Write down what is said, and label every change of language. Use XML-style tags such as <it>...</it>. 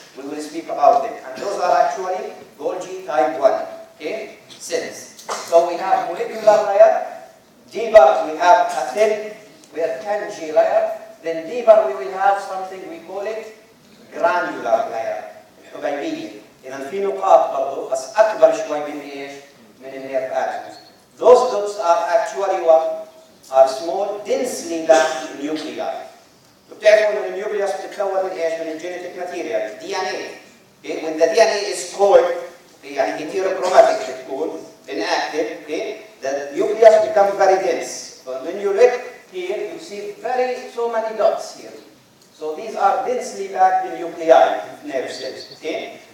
<en>We will speak about them, and those are actually Golgi type 1, okay, cells. So we have molecular layer. Deeper, we have a thin Purkinje layer. Then deeper, we will have something we call it granular layer.</en> <ar>الحبيبية. إذا في نقاط برضو بس أكبر شوي من إيش؟ من النيرف axons.</ar> <en>Those dots are actually what? Are small, densely packed nuclei.</en> <ar>بتعرفوا إن النيوكليوس بتتكون من إيش؟ من الجينيتيك ماتيريال DNA.</ar> <en>Okay? When the DNA is cold,</en> <ar>يعني</ar> <en>heterochromatic</en> <ar>بتكون</ar> <en>inactive, okay? The nucleus becomes very dense. But when you look here, you see so many dots here. So these are densely packed nuclei, nerve cells. Okay?</en>